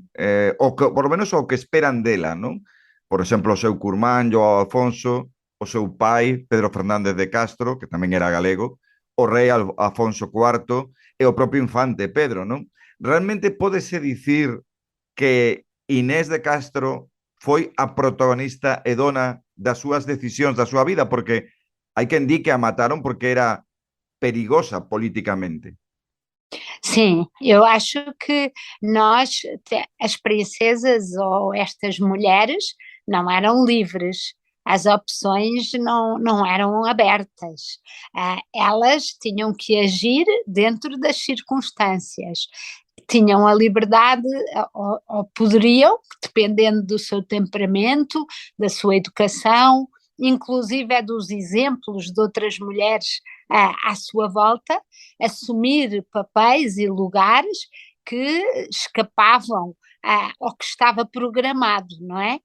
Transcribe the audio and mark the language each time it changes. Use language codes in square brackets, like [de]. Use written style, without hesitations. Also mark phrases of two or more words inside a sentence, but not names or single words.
[es] Por lo menos [gl] o que esperan dela, non? Por exemplo, o seu curmán, João Afonso, o seu pai, Pedro Fernández de Castro, que tamén era galego, o rei Afonso IV e o propio infante Pedro, non? Realmente pódese dicir que Inés de Castro foi a protagonista e dona das súas decisións da súa vida, porque hai quen di que a mataron porque era perigosa politicamente. [pt] Sim, eu acho que as princesas ou estas mulheres não eram livres, as opções não eram abertas, elas tinham que agir dentro das circunstâncias, tinham a liberdade, ou poderiam, dependendo do seu temperamento, da sua educação, inclusive dos exemplos de outras mulheres à sua volta, assumir papéis e lugares que escapavam ao que estava programado, não é?